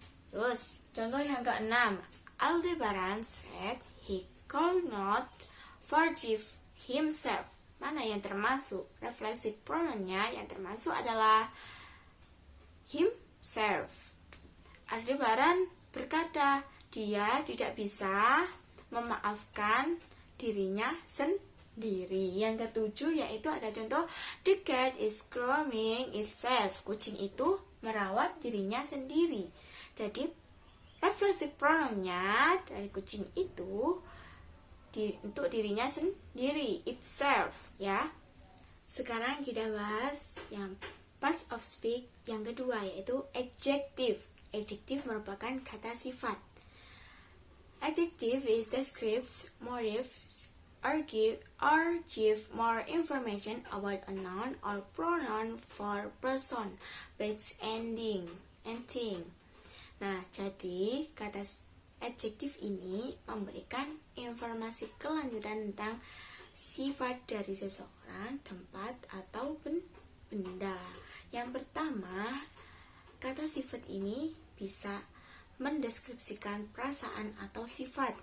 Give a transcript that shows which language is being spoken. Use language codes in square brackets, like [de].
[id] Terus contoh yang keenam, [en] Aldebaran said he could not forgive himself. [id] Mana yang termasuk reflexive pronounnya? Yang termasuk adalah himself. Aldebaran berkata dia tidak bisa memaafkan dirinya sendiri. Yang ketujuh yaitu ada contoh [en] the cat is grooming itself. [id] Kucing itu merawat dirinya sendiri. Jadi reflexive pronounnya dari kucing itu untuk dirinya sendiri, itself ya. Sekarang kita bahas yang parts of speech yang kedua yaitu adjective. Adjective merupakan kata sifat. [en] Adjective is describes, motives, or give more information about a noun or pronoun for person, place, ending, and thing. [id] Nah, jadi kata adjektif ini memberikan informasi kelanjutan tentang sifat dari seseorang, tempat, atau benda. Yang pertama, kata sifat ini bisa mendeskripsikan perasaan atau sifat.